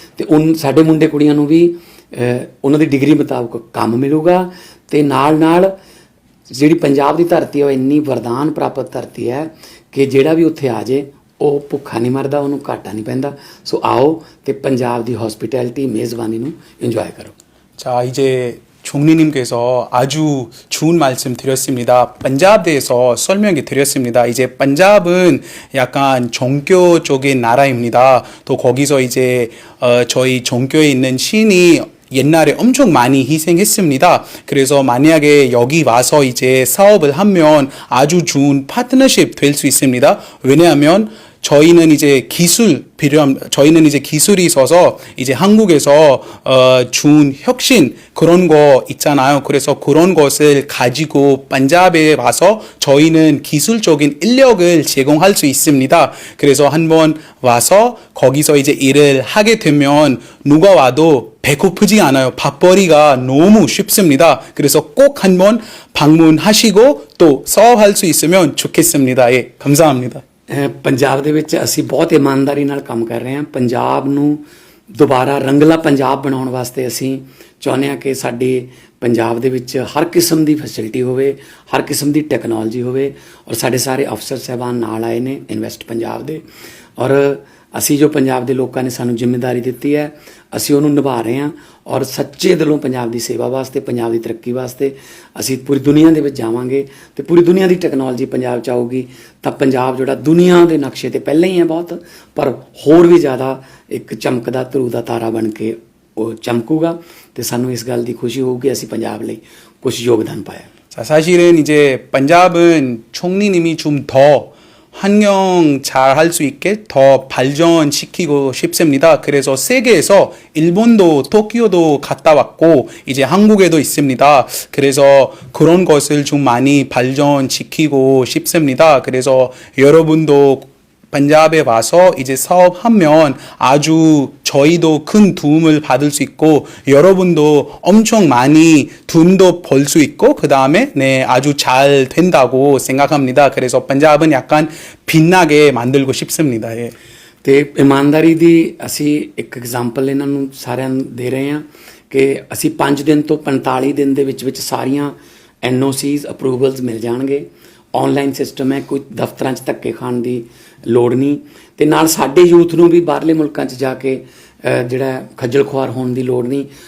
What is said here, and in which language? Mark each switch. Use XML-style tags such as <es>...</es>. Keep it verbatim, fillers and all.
<pa>ਤੇ ਉਨ ਸਾਡੇ ਮੁੰਡੇ ਕੁੜੀਆਂ ਨੂੰ ਵੀ ਅਹ, ਉਹਨਾਂ ਦੀ ਡਿਗਰੀ ਮੁਤਾਬਕ ਕੰਮ ਮਿਲੂਗਾ ਤੇ ਨਾਲ ਨਾਲ ਜਿਹੜੀ ਪੰਜਾਬ ਦੀ ਧਰਤੀ ਹੈ ਉਹ ਇੰਨੀ ਵਰਦਾਨ ਪ੍ਰਾਪਤ ਧਰਤੀ ਹੈ ਕਿ ਜਿਹੜਾ ਵੀ ਉੱਥੇ ਆ ਜੇ ਉਹ ਭੁੱਖਾ ਨਹੀਂ ਮਰਦਾ, ਉਹਨੂੰ ਘਾਟਾ ਨਹੀਂ ਪੈਂਦਾ। ਸੋ ਆਓ ਤੇ ਪੰਜਾਬ ਦੀ ਹੌਸਪਿਟੈਲਿਟੀ, ਮੇਜ਼ਬਾਨੀ ਨੂੰ ਇੰਜੋਏ ਕਰੋ।</pa> <ko>자, 이제 총리님께서 아주 좋은 말씀 드렸습니다. 반잡에 대해서 설명이 드렸습니다. 이제 반잡은 약간 종교적인 나라입니다. 또 거기서 이제 어, 저희 종교에 있는 신이 옛날에 엄청 많이 희생했습니다. 그래서 만약에 여기 와서 이제 사업을 하면 아주 좋은 파트너십 될 수 있습니다. 왜냐하면 저희는 이제 기술 필요함, 저희는 이제 기술이 있어서 이제 한국에서 어, 준 혁신 그런 거 있잖아요. 그래서 그런 것을 가지고 반잡에 와서 저희는 기술적인 인력을 제공할 수 있습니다. 그래서 한번 와서 거기서 이제 일을 하게 되면 누가 와도 배고프지 않아요. 밥벌이가 너무 쉽습니다. 그래서 꼭 한번 방문하시고 또 사업할 수 있으면 좋겠습니다. 예, 감사합니다.</ko> <pa>ਅਹ ਪੰਜਾਬ ਦੇ ਵਿੱਚ ਅਸੀਂ ਬਹੁਤ ਇਮਾਨਦਾਰੀ ਨਾਲ ਕੰਮ ਕਰ ਰਹੇ ਹਾਂ। ਪੰਜਾਬ ਨੂੰ ਦੁਬਾਰਾ ਰੰਗਲਾ ਪੰਜਾਬ ਬਣਾਉਣ ਵਾਸਤੇ ਅਸੀਂ ਚਾਹੁੰਦੇ ਹਾਂ ਕਿ ਸਾਡੇ ਪੰਜਾਬ ਦੇ ਵਿੱਚ ਹਰ ਕਿਸਮ ਦੀ ਫੈਸਿਲਿਟੀ ਹੋਵੇ, ਹਰ ਕਿਸਮ ਦੀ ਟੈਕਨੋਲੋਜੀ ਹੋਵੇ। ਔਰ ਸਾਡੇ ਸਾਰੇ ਅਫਸਰ ਸਾਹਿਬਾਨ ਨਾਲ ਆਏ ਨੇ ਇਨਵੈਸਟ ਪੰਜਾਬ ਦੇ, ਔਰ ਅਸੀਂ ਜੋ ਪੰਜਾਬ ਦੇ ਲੋਕਾਂ ਨੇ ਸਾਨੂੰ ਜ਼ਿੰਮੇਵਾਰੀ ਦਿੱਤੀ ਹੈ ਅਸੀਂ ਉਹਨੂੰ ਨਿਭਾ ਰਹੇ ਹਾਂ। ਔਰ ਸੱਚੇ ਦਿਲੋਂ ਪੰਜਾਬ ਦੀ ਸੇਵਾ ਵਾਸਤੇ, ਪੰਜਾਬ ਦੀ ਤਰੱਕੀ ਵਾਸਤੇ ਅਸੀਂ ਪੂਰੀ ਦੁਨੀਆ ਦੇ ਵਿੱਚ ਜਾਵਾਂਗੇ ਤੇ ਪੂਰੀ ਦੁਨੀਆ ਦੀ ਟੈਕਨੋਲੋਜੀ ਪੰਜਾਬ 'ਚ ਆਊਗੀ ਤਾਂ ਪੰਜਾਬ ਜਿਹੜਾ ਦੁਨੀਆ ਦੇ ਨਕਸ਼ੇ ਤੇ ਪਹਿਲਾਂ ਹੀ ਹੈ ਬਹੁਤ, ਪਰ ਹੋਰ ਵੀ ਜ਼ਿਆਦਾ ਇੱਕ ਚਮਕਦਾ ਧਰੂ ਦਾ ਤਾਰਾ ਬਣ ਕੇ ਉਹ ਚਮਕੂਗਾ। ਤੇ ਸਾਨੂੰ ਇਸ ਗੱਲ ਦੀ ਖੁਸ਼ੀ ਹੋਊਗੀ ਅਸੀਂ ਪੰਜਾਬ ਲਈ ਕੁਝ ਯੋਗਦਾਨ ਪਾਇਆ।</pa> <ko>자, 사실은 이제 반잡은 총리님이 좀 더 환경 잘 할 수 있게 더 발전시키고 싶습니다. 그래서 세계에서 일본도 도쿄도 갔다 왔고 이제 한국에도 있습니다. 그래서 그런 것을 좀 많이 발전시키고 싶습니다. 그래서 여러분도 반잡에 와서 이제 사업하면 아주 저희도 큰 도움을 받을 수 있고 여러분도 엄청 많이 도움도 벌 수 있고 그 다음에 네 아주 잘 된다고 생각합니다. 그래서 반잡은 약간 빛나게 만들고 싶습니다. 예.</ko> <pa>ਤੇ ਇਮਾਨਦਾਰੀ ਦੀ ਅਸੀਂ ਇੱਕ ਐਗਜ਼ਾਮਪਲ ਇਹਨਾਂ ਨੂੰ ਸਾਰਿਆਂ ਨੂੰ ਦੇ ਰਹੇ ਹਾਂ ਕਿ ਅਸੀਂ ਪੰਜ ਦਿਨ ਤੋਂ ਪੰਤਾਲੀ ਦਿਨ ਦੇ ਵਿੱਚ ਵਿੱਚ ਸਾਰੀਆਂ ਐਨਓਸੀਜ਼ ਅਪਰੂਵਲਸ ਮਿਲ ਜਾਣਗੇ। ਆਨਲਾਈਨ ਸਿਸਟਮ ਹੈ, ਕੋਈ ਦਫ਼ਤਰਾਂ 'ਚ ਧੱਕੇ ਖਾਣ ਦੀ ਲੋੜ ਨਹੀਂ, ਤੇ ਨਾਲ ਸਾਡੇ ਯੂਥ ਨੂੰ ਵੀ ਬਾਹਰਲੇ ਮੁਲਕਾਂ 'ਚ ਜਾ ਕੇ ਅਹ, ਜਿਹੜਾ ਖੱਜਲ ਖੁਆਰ ਹੋਣ ਦੀ ਲੋੜ ਨਹੀਂ।</pa>